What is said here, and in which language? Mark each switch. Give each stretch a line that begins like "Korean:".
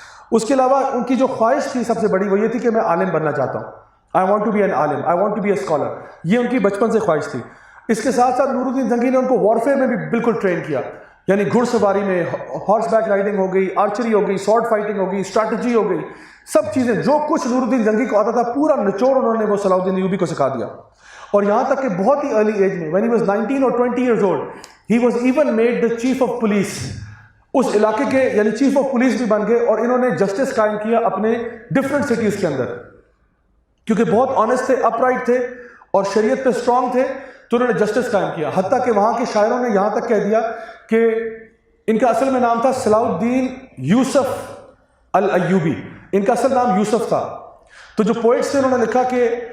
Urdu: اس کے علاوہ ان کی جو خواہش تھی سب سے بڑی وہ یہ تھی کہ میں عالم بننا چاہتا ہوں,
English: I want to be an عالم, I want to be a scholar.
Urdu: یہ ان کی بچپن سے خواہش تھی. اس کے ساتھ ساتھ نور الدین زنگی نے ان کو وارفیئر میں بھی بالکل ٹرین کیا, یعنی گھڑ سواری میں, ہارس بیک رائڈنگ ہو گئی, آرچری ہو گئی, سورڈ فائٹنگ ہو گئی, اسٹریٹجی ہو گئی, سب چیزیں جو کچھ نور الدین زنگی کو آتا تھا پورا نچوڑ انہوں نے وہ صلاح الدین ایوبی کو سکھا دیا. اور یہاں تک کہ بہت ہی
English: Early age میں when he was 19 or 20 years old he was even made the chief of police.
Urdu: اس علاقے کے یعنی چیف آف پولیس بھی بن گئے, اور انہوں نے جسٹس قائم کیا اپنے ڈفرینٹ سٹیز کے اندر, کیونکہ بہت آنیسٹ تھے, اپ رائٹ تھے اور شریعت پہ اسٹرانگ تھے, تو انہوں نے جسٹس قائم کیا. حتیٰ کہ وہاں کے شاعروں نے یہاں تک کہہ دیا کہ ان کا اصل میں نام تھا صلاح الدین یوسف الایوبی, ان کا اصل نام یوسف تھا. تو جو پوئٹس تھے انہوں نے لکھا کہ